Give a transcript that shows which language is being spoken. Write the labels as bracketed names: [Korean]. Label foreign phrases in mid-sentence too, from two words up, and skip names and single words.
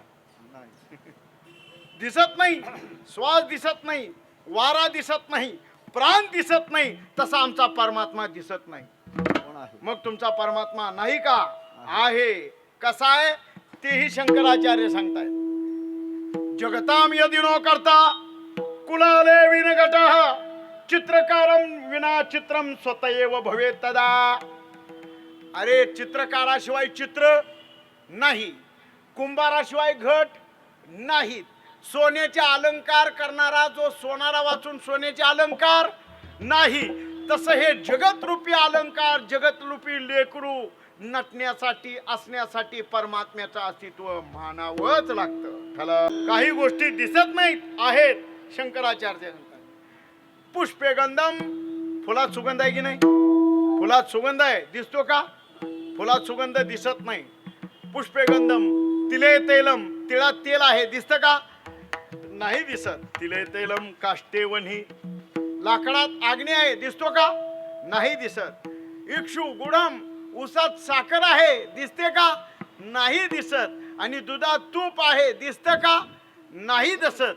[Marathi] नाही. दिसत नाही, श्वास दिसत नाही, वारा दिसत नाही, प्राण दिसत नाही, तसा आमचा परमात्मा दिसत नाही. कोण आहे? मग तुमचा परमात्मा नाही का आहे. कसा आहे तेही शंकराचार्य सांगतायत. [Sanskrit] जगताम यदि नो करता कुलाले विनगटः चित्रकारम विना चित्रम स्वतएव भवेत तदा. [Marathi] अरे चित्रकाराशिवाय चित्र नाही, कुंभाराशिवाय घट नाहीत, सोन्याचे अलंकार करणारा जो सोनारा वाचून सोन्याचे अलंकार नाही, तसं हे जगतरूपी अलंकार जगतरूपी लेकरू नटण्यासाठी असण्यासाठी परमात्म्याचं अस्तित्व मानावंच लागतं. काही गोष्टी दिसत नाहीत, आहेत. शंकराचार्य सांगतात [Sanskrit] पुष्पे गंधम, [Marathi] फुलात सुगंध आहे की नाही, फुलात सुगंध आहे, दिसतो का, फुलात सुगंध दिसत नाही. [Sanskrit] पुष्पे गंधम तिले तैलम, [Marathi] तिळात तेल आहे, दिसतं का नाही दिसत. [Sanskrit] तिले तैलम काष्टे वन्ही, [Marathi] लाकडात अग्नी आहे, दिसतो का नाही दिसत. [Sanskrit] इक्षु गुढम, [Marathi] उसात साखर आहे, दिसते का नाही दिसत. आणि दुधात तूप आहे, दिसतं का नाही दिसत.